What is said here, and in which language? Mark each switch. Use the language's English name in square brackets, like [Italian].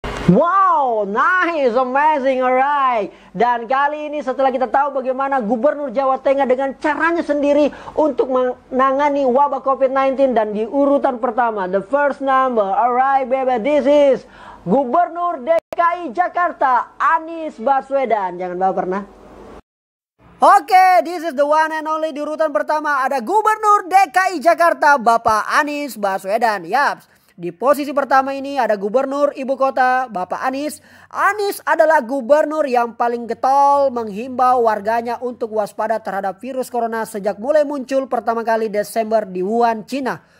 [English] Wow, nice, amazing, alright. [Indonesian] Dan kali ini setelah kita tahu bagaimana Gubernur Jawa Tengah dengan caranya sendiri untuk menangani wabah COVID-19 dan di urutan pertama, [English] the first number, alright baby, this is [Indonesian] Gubernur DKI Jakarta Anies Baswedan. Jangan baper nah. [English] Oke, this is the one and only. [Indonesian] Di urutan pertama ada Gubernur DKI Jakarta Bapak Anies Baswedan. Yaps. Di posisi pertama ini ada Gubernur Ibu Kota Bapak Anies. Anies adalah gubernur yang paling getol menghimbau warganya untuk waspada terhadap virus corona sejak mulai muncul pertama kali Desember di Wuhan, Cina.